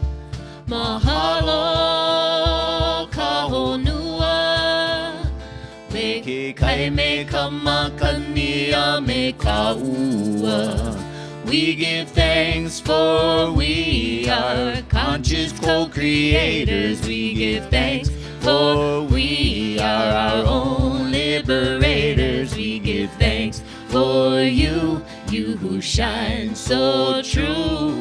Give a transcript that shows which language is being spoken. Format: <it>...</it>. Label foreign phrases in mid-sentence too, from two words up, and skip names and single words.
<haw>mahalo ka honua, me ke kai me kamakania me ka ua.</haw> <en>We give thanks for we are conscious co-creators. We give thanks for we are our own liberators. We give thanks for you, you who shine so true.</en>